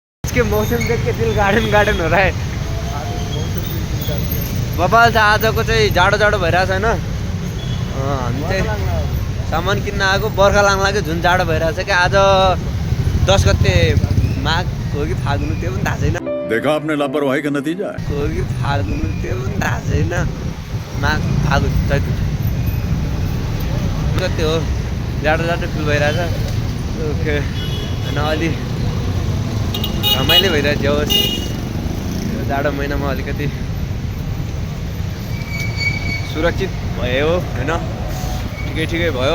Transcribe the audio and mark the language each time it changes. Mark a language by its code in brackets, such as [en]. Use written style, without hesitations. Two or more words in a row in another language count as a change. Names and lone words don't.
[hi] आज के मौसम देख के दिल गार्डन गार्डन हो रहा है। [ne] बबाल चाहिँ आजको चाहिँ जाडो जाडो भइरहेछ होइन। हामी चाहिँ सामान किन्न आएको, बर्खा लाग्न लाग्यो, झुन जाडो भइरहेछ कि। आज 10 गते माघ हो कि फागुन त्यो पनि थाहा छैन। [hi] देखा आपने लापरवाही का नतीजा [ne] हो कि फागुन त्यो पनि थाहा छैन। माघ फागुन चैत कति हो, जाडो जाडो फिल भइरहेछ होइन। अलि रमाइलो भइरहेको थियो होस् यो जाडो महिनामा। अलिकति सुरक्षित भयो होइन, ठिकै ठिकै भयो।